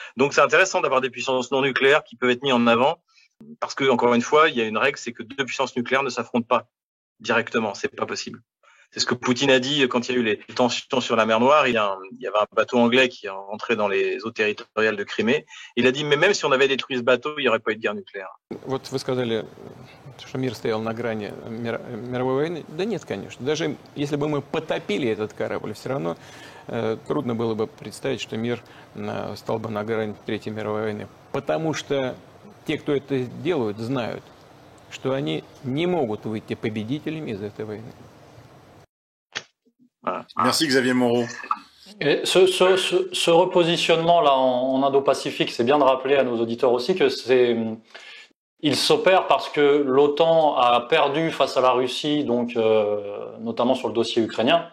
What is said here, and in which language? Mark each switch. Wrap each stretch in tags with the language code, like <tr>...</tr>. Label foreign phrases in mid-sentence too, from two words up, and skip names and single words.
<fr>Donc, c'est intéressant d'avoir des puissances non nucléaires qui peuvent être mises en avant, parce que, encore une fois, il y a une règle, c'est que deux puissances nucléaires ne s'affrontent pas directement. C'est pas possible. C'est ce que Poutine a dit quand il y a eu les tensions sur la mer Noire. Il y avait un bateau anglais qui est rentré dans les eaux territoriales de Crimée. Il a dit, mais même si on avait détruit ce bateau, il n'y aurait pas eu de guerre nucléaire.</fr> <ru>Вот вы сказали, что мир стоял на грани мировой войны. Да нет, конечно. Даже если бы мы потопили этот корабль, все равно трудно было бы представить, что мир стал бы на грани Третьей мировой войны. Потому что те, кто это делают, знают, что они не могут выйти победителями из этой войны.</ru> <fr>Voilà. Merci Xavier Moreau. Et ce repositionnement-là en Indo-Pacifique, c'est bien de rappeler à nos auditeurs aussi que il s'opère parce que l'OTAN a perdu face à la Russie, donc notamment sur le dossier ukrainien.</fr>